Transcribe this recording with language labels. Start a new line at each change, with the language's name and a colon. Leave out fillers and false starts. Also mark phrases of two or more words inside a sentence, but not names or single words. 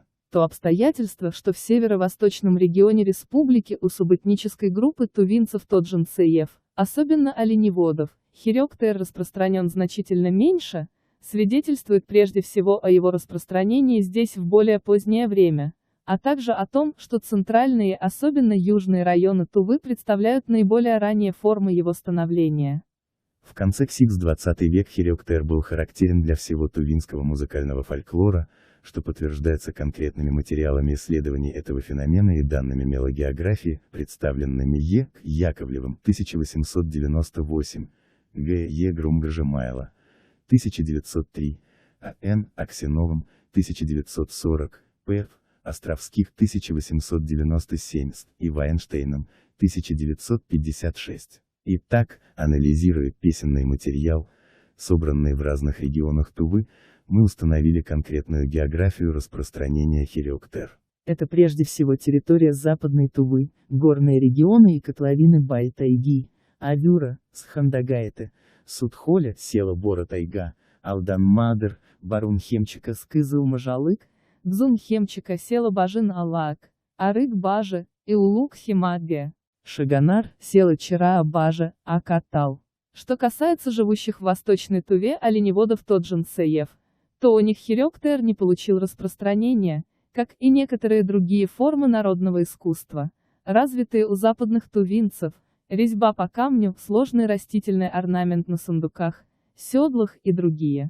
Russian: То обстоятельство, что в северо-восточном регионе республики у субэтнической группы тувинцев Тоджинцеев, особенно оленеводов, Хирёктер распространен значительно меньше, свидетельствует прежде всего о его распространении здесь в более позднее время, а также о том, что центральные, особенно южные районы Тувы представляют наиболее ранние формы его становления. В конце XX-20 век Хирёктер был характерен для всего тувинского музыкального фольклора, что подтверждается конкретными материалами исследований этого феномена и данными мелогеографии, представленными Е. Яковлевым 1898, Г. Е. Грумгажемайло 1903, А. Н. Аксеновым 1940, П. Ф. Островских 1897 и Вайнштейном 1956. Итак, анализируя песенный материал, собранный в разных регионах Тувы, мы установили конкретную географию распространения Хирёктер. Это прежде всего территория Западной Тувы, горные регионы и котловины Бай-Тайги, Авюра, Схандагайты, Судхоля, село Бора-Тайга, Алдан-Мадыр, Барун-Хемчика, Скызыл-Мажалык, Дзун-Хемчика, село Бажин-Алак, Арык-Бажи и Улуг-Химаге, Шаганар, село Чара-Бажа, Акатал. Что касается живущих в Восточной Туве оленеводов Тоджинцеев, то у них Хирёктер не получил распространения, как и некоторые другие формы народного искусства, развитые у западных тувинцев, резьба по камню, сложный растительный орнамент на сундуках, седлах и другие.